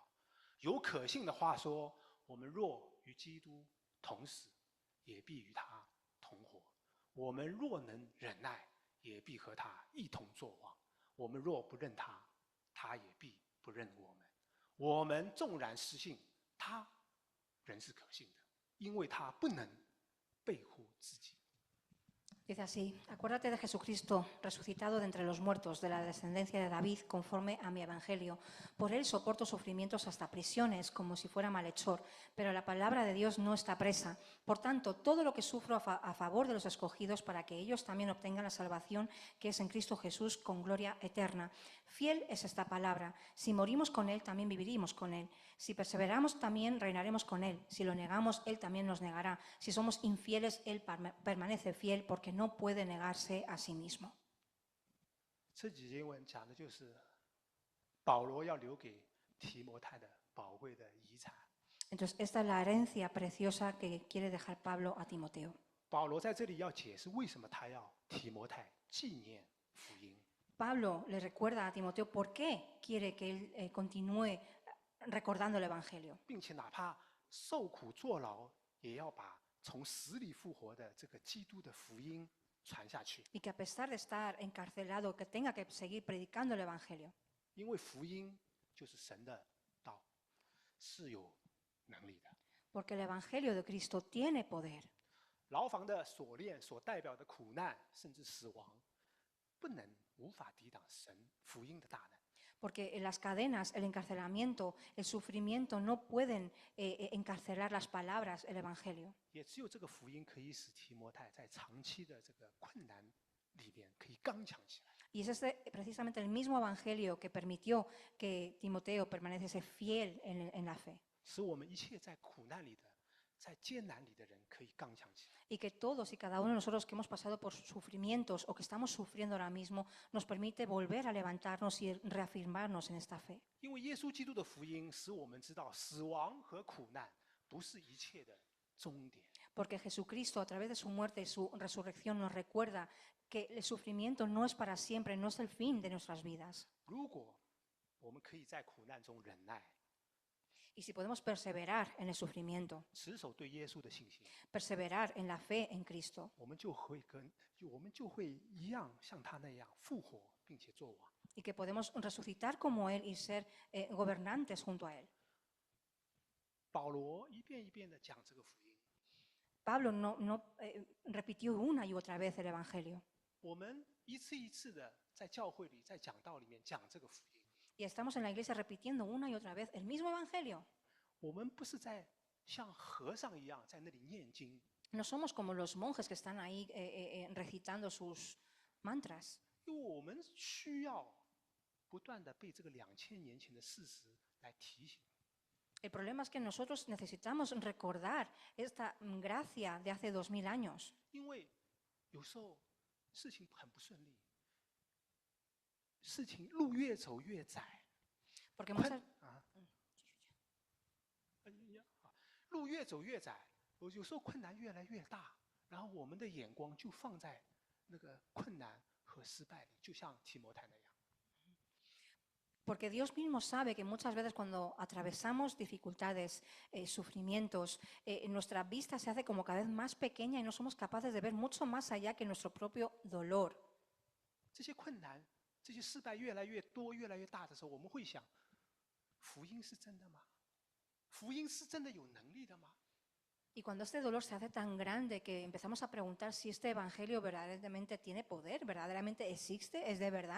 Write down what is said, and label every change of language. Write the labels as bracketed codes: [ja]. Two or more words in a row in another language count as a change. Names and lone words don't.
[zh] 有可信的话说，我们若与基督同死，也必与他同活。我们若能忍耐，也必和他一同作王。我们若不认他，他也必不认我们。我们纵然失信，他仍是可信的，因为他不能背乎自己。” [es] Dice así, acuérdate de Jesucristo, resucitado de entre los muertos, de la descendencia de David, conforme a mi evangelio. Por él soporto sufrimientos hasta prisiones, como si fuera malhechor, pero la palabra de Dios no está presa. Por tanto, todo lo que sufro a favor de los escogidos, para que ellos también obtengan la salvación que es en Cristo Jesús, con gloria eterna. Fiel es esta palabra. Si morimos con él, también viviremos con él. Si perseveramos, también reinaremos con él. Si lo negamos, él también nos negará. Si somos infieles, él permanece fiel, porque no puede negarse a sí mismo. [zh] 这几经文讲的就是保罗要留给提摩太的宝贵的遗产。 [es] Entonces, esta es la herencia preciosa que quiere dejar Pablo a Timoteo. [zh] 保罗在这里要解释为什么他要提摩太纪念福音。 [es] Pablo le recuerda a Timoteo por qué quiere que él continúe recordando el Evangelio. [zh] 并且哪怕受苦坐牢，也要把从死里复活的这个基督的福音传下去。 [es] Y que a pesar de estar encarcelado, que tenga que seguir predicando el Evangelio. [zh] 因为福音就是神的道，是有能力的。 [es] Porque el Evangelio de Cristo tiene poder. [zh] 牢房的锁链所代表的苦难甚至死亡，无法抵挡神福音的大能。 [es] Porque en las cadenas, el encarcelamiento, el sufrimiento no pueden encarcelar las palabras, el Evangelio. [zh] 也只有这个福音可以使提摩太在长期的这个困难里边可以刚强起来。 [es] Y es precisamente el mismo Evangelio que permitió que Timoteo permaneciese fiel en la fe. [zh] 使我们一切在苦难里的、在艰难里的人可以刚强起来。 [es] Y que todos y cada uno de nosotros que hemos pasado por sufrimientos o que estamos sufriendo ahora mismo nos permite volver a levantarnos y reafirmarnos en esta fe. [zh] 因为耶稣基督的福音使我们知道，死亡和苦难不是一切的终点。 [es] Porque Jesucristo, a través de su muerte y su resurrección, nos recuerda que el sufrimiento no es para siempre, no es el fin de nuestras vidas. [zh] 如果我们可以在苦难中忍耐， [es] Y si podemos perseverar en el sufrimiento, [zh] 持守对耶稣的信心， [es] perseverar en la fe en Cristo, [zh] 我们就会一样像他那样复活，并且做王。 [es] y que podemos resucitar como Él y ser gobernantes junto a Él. [zh] 保罗一遍一遍地讲这个福音， [es] Pablo no repitió una y otra vez el Evangelio. [zh] 我们一次一次的在教会里、在讲道里面讲这个福音。 [es] Y estamos en la iglesia repitiendo una y otra vez el mismo Evangelio. [zh] 我们不是在像和尚一样在那里念经， [es] No somos como los monjes que están ahí recitando sus mantras, [zh] 因为我们需要不断的被这个2000年前的事实来提醒。 [es] El problema es que nosotros necesitamos recordar esta gracia de hace 2000 años. [zh] 因为有时候事情很不顺利，事情路越走越窄， [es] Porque [zh] 路越走越窄，有时候困难越来越大，然后我们的眼光就放在那个困难和失败里，就像提摩太那样。 [es] Porque Dios mismo sabe que muchas veces cuando atravesamos dificultades, sufrimientos, nuestra vista se hace como cada vez más pequeña y no somos capaces de ver mucho más allá que nuestro propio dolor. [zh] 这些困难、这些失败越来越多、越来越大的时候，我们会想：福音是真的吗？福音是真的有能力的吗？ [es] Y cuando este dolor se hace tan grande que empezamos a preguntar si este evangelio verdaderamente tiene poder, verdaderamente existe, es de verdad.